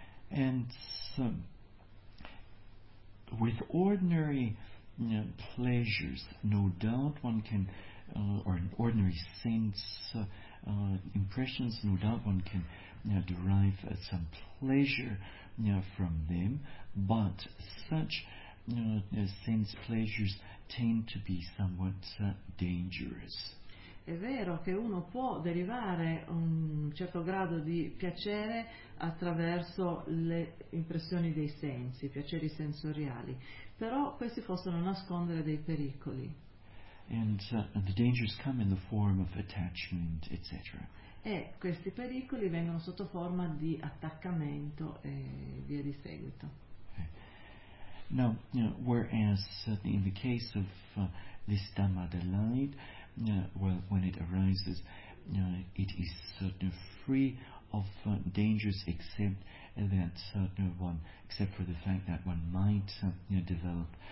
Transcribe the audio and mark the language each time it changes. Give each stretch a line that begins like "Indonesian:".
English: And so, with ordinary pleasures, no doubt one can, or in ordinary sense impressions, no doubt one can derive some pleasure from them, but such sense pleasures tend to be somewhat dangerous.
Italian: È vero che uno può derivare un certo grado di piacere attraverso le impressioni dei sensi, i piaceri sensoriali, però questi possono nascondere dei pericoli.
English: And the dangers come in the form of attachment, etc.
Italian: E questi pericoli vengono sotto forma di attaccamento e via di seguito. Okay.
English: Now, whereas in the case of this Dhamma delight, well, when it arises, it is free of dangers, except that one, except for the fact that one might develop,